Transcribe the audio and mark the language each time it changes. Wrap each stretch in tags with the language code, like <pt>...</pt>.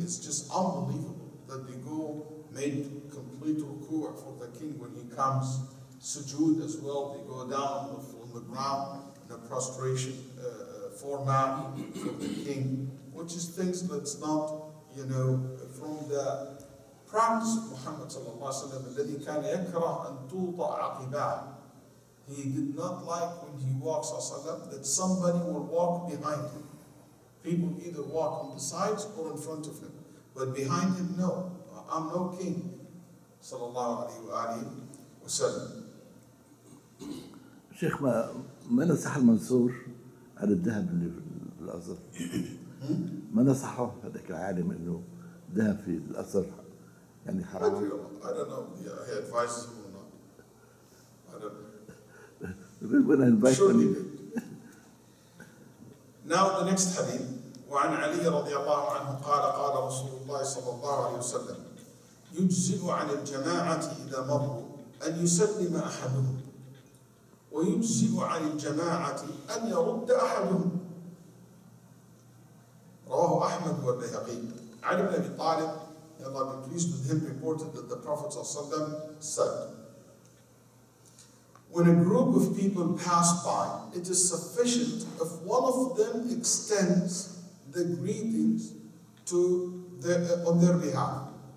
<en>It's just unbelievable that they made complete ruku' for the king when he comes, sujood as well. They go down on the ground in a prostration format for the king, which is things that's not, from the practice of Muhammad sallallahu alaihi wasallam.</en> <ar>الذي كان يكره أن توطأ عقباه.</ar> <en>He did not like when he walks sallallahu alaihi wasallam that somebody will walk behind him. People either walk on the sides or in front of him, but behind him, no. I'm no king. Sallallahu alaihi wasallam.</en> <ar>شيخ ما نصح المنصور على الذهب اللي في الأزهر؟ ما نصحه هذاك العالم إنه ذهب في الأزهر يعني حرام؟</ar> <en>I don't know. Yeah, he advises him or not. I don't know. When I invite Sure he him. did. Now the next hadith.</en> <ar>وعن علي رضي الله عنه قال قال رسول الله صلى الله عليه وسلم يجزئ عن الجماعة إذا مروا أن يسلم أحدهم ويجزئ عن الجماعة أن يرد أحدهم. رواه أحمد والبيهقي.</ar> <en>علي بن أبي طالب, may Allah be pleased with him, reported that the Prophet ﷺ said, when a group of people pass by, it is sufficient if one of them extends the greetings on their behalf.</en>